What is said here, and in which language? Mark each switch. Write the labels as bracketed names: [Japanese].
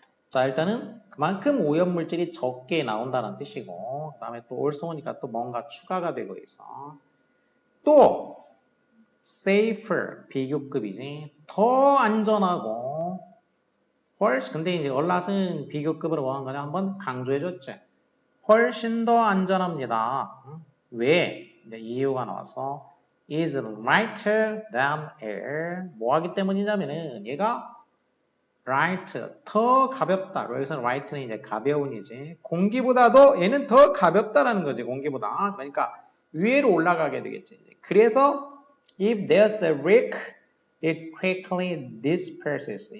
[Korean] 자, 일단은 그만큼 오염물질이 적게 나온다는 뜻이고 그 다음에 또 also니까 또 뭔가 추가가 되고 있어. 또 safer, 비교급이지. 더 안전하고 훨씬, 근데 이제 얼랏은 비교급으로 뭐 한 거냐 한번 강조해줬지. 훨씬 더 안전합니다. 왜? [English] 이제 이유가 나와서 is lighter than air. [Korean] 뭐 하기 때문이냐면은 얘가 light, 더 가볍다. 여기서는 light는 이제 가벼운이지. 공기보다도 얘는 더 가볍다라는 거지. 공기보다. 그러니까 위로 올라가게 되겠지. [English] 그래서 if there's a leak, it quickly disperses.